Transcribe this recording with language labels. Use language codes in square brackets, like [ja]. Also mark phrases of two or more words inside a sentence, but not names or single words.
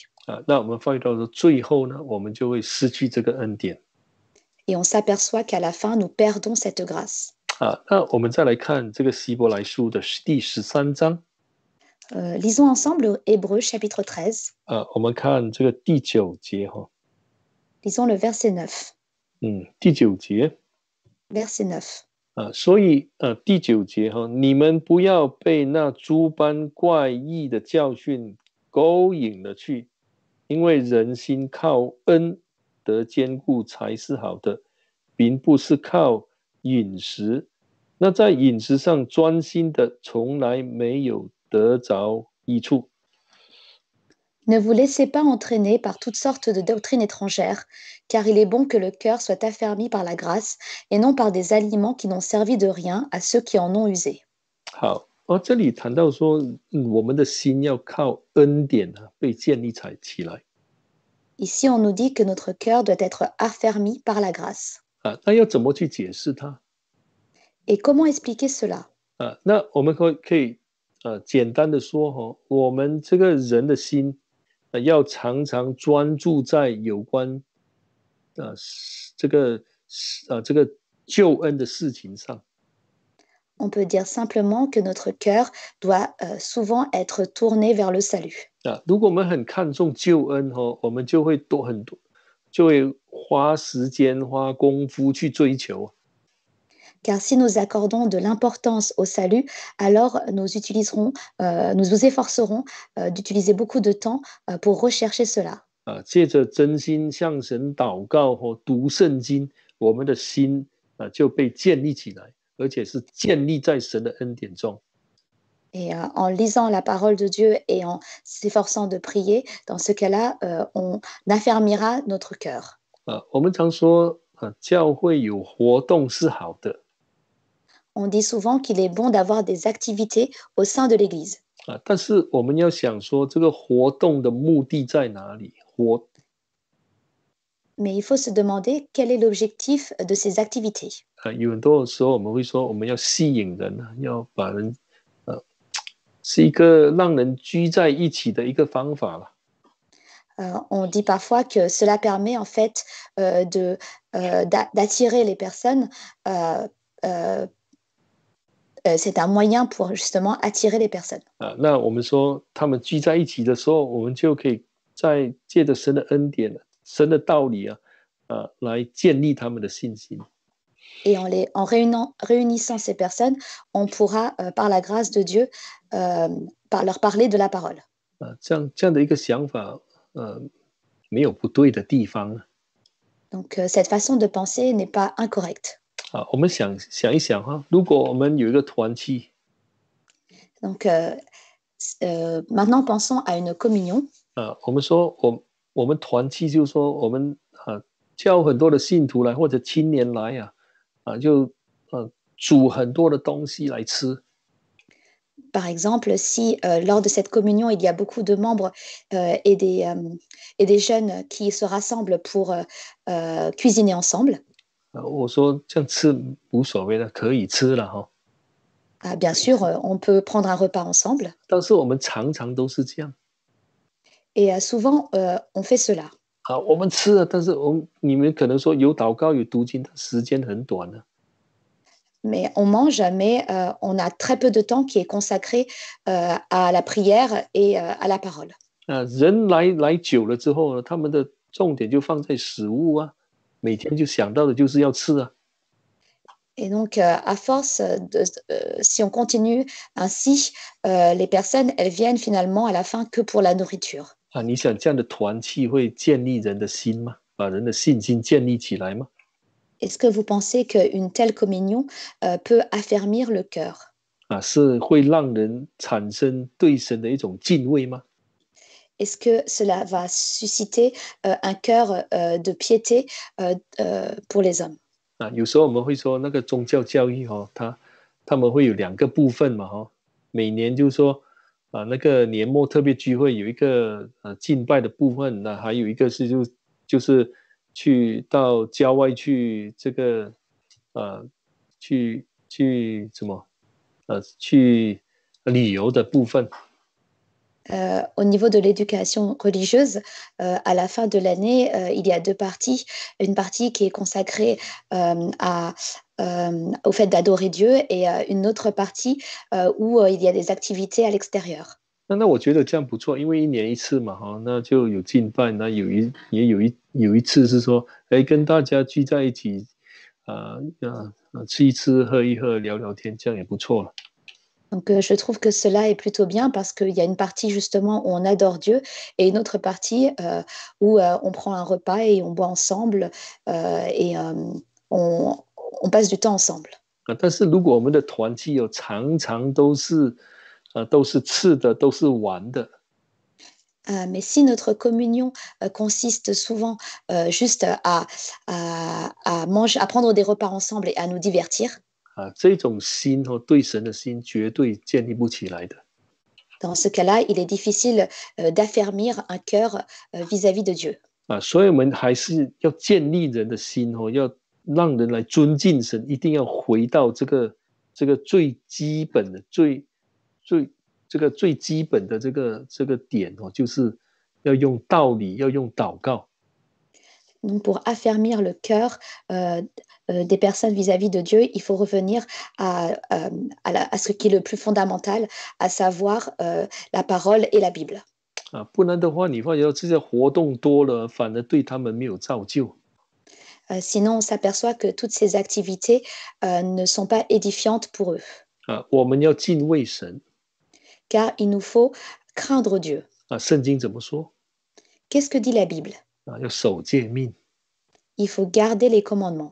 [zh] 那我們發覺到最後呢，我們就會失去這個恩典。 [fr] Et on s'aperçoit qu'à la fin, nous perdons cette grâce. [zh] 那我們再來看這個希伯來書的第13章。 [fr] Lisons ensemble Hébreux chapitre 13. [zh] 我們看這個第9節。 [fr] Lisons le verset 9. [zh] 第9節。 [fr] Verset 9. [zh] 所以第9節你們不要被那諸般怪異的教訓勾引了去，因為人心靠恩得堅固才是好的，並不是靠飲食。那在飲食上專心的，從來沒有得着益處。 [fr] Ne vous laissez pas entraîner par toutes sortes de doctrines étrangères, car il est bon que le cœur soit affermi par la grâce et non par des aliments qui n'ont servi de rien à ceux qui en ont usé. [zh] 好，这里谈到说，我们的心要靠恩典被建立起来 [fr] Ici, on nous dit que notre cœur doit être affermi par la grâce. [zh] 那要怎么去解释它 [fr] Et comment expliquer cela? [zh] 那我们可以简单的说我们这个人的心要常常专注在有关这个这个救恩的事情上。 [fr] On peut dire simplement que notre cœur doit souvent être tourné vers le salut. [zh] 如果我们很看重救恩我们就会就会花时间花功夫去追求。 [fr] Car si nous accordons de l'importance au salut, alors nous nous efforcerons d'utiliser beaucoup de temps pour rechercher cela. [zh] 借着真心向神祷告或读圣经，我们的心就被建立起来，而且是建立在神的恩典中。 [fr] Et en lisant la parole de Dieu et en s'efforçant de prier, dans ce cas-là, on affermira notre cœur. [zh] 我们常说教会有活动是好的。 [fr] On dit souvent qu'il est bon d'avoir des activités au sein de l'Église. [zh] 但是我们要想说，这个活动的目的在哪里？ [fr] Mais il faut se demander quel est l'objectif de ces activités. [zh] 有很多时候我们会说，我们要吸引人要把人是一个让人聚在一起的一个方法了。 [fr] On dit parfois que cela permet en fait d'attirer les personnes. C'est un moyen pour justement attirer les personnes. [zh] 那我们说他们聚在一起的时候，我们就可以在借着神的恩典、神的道理来建立他们的信心。 [fr] Et en réunissant ces personnes, on pourra, par la grâce de Dieu, leur parler de la parole. [zh] 这样的一个想法，没有不对的地方。 [fr] Donc, cette façon de penser n'est pas incorrecte. [zh] 我们想一想如果我们有一个团契 [fr] Donc, maintenant pensons à une communion. [zh] 我们说我们团契就是说我们叫很多的信徒来或者青年来就煮很多的东西来吃。 [fr] Par exemple, si lors de cette communion, il y a beaucoup de membres et des jeunes qui se rassemblent pour cuisiner ensemble. [zh] 我说这样吃无所谓的，可以吃了 [fr] bien sûr, on peut prendre un repas ensemble. [zh] 但是我们常常都是这样。 [fr] Et souvent, on fait cela. [zh] 我们吃了，但是你们可能说有祷告有读经，时间很短了。 [fr] Mais on mange, mais on a très peu de temps qui est consacré à la prière et à la parole. [zh] 人来久了之后呢，他们的重点就放在食物每天就想到的就是要吃 [fr] Et donc, à force, si on continue ainsi, les personnes, elles viennent finalement à la fin que pour la nourriture. [zh] 你想这样的团契会建立人的心吗？把人的信心建立起来吗？ [fr] Est-ce que vous pensez qu'une telle communion peut affermir le cœur? [zh] 是会让人产生对神的一种敬畏吗？ [fr] Est-ce que cela va susciter un cœur de piété pour les hommes? [zh] 有时候我们会说那个宗教教育他们会有2个部分嘛每年就是说那个年末特别聚会有一个敬拜的部分，那还有一个是就是去到郊外去这个去什么去旅游的部分。 [fr] Au niveau de l'éducation religieuse, à la fin de l'année, il y a 2 parties. Une partie qui est consacrée au fait d'adorer Dieu et une autre partie où il y a des activités à l'extérieur. [zh] 那我觉得这样不错，因为1年1次嘛那就有敬拜，那也有一次是说跟大家聚在一起吃一吃喝一喝聊聊天，这样也不错了。 [fr] Donc, je trouve que cela est plutôt bien parce qu'il y a une partie justement où on adore Dieu et une autre partie où on prend un repas et on boit ensemble et on passe du temps ensemble. [zh] 但是如果我们的团契常常都是吃的，都是玩的。 [fr] Mais si notre communion consiste souvent juste à manger, à prendre des repas ensemble et à nous divertir. [zh] 这种心对神的心绝对建立不起来的。 [fr] Dans ce cas-là, il est difficile d'affermir un cœur vis-à-vis de Dieu. [zh] 所以我们还是要建立人的心要让人来尊敬神，一定要回到这个最基本的、最基本的这个点就是要用道理，要用祷告。 [fr] Donc, pour affermir le cœur des personnes vis-à-vis de Dieu, il faut revenir à ce qui est le plus fondamental, à savoir la parole et la Bible. [zh] 不然的话，你发觉这些活动多了，反而对他们没有造就。 [fr] Sinon, on s'aperçoit que toutes ces activités ne sont pas édifiantes pour eux. [zh] 我们要敬畏神。 [fr] Car il nous faut craindre Dieu. [zh] 圣经怎么说？ [fr] Qu'est-ce que dit la Bible? [zh] 要守诫命。 [fr] Il faut garder les commandements.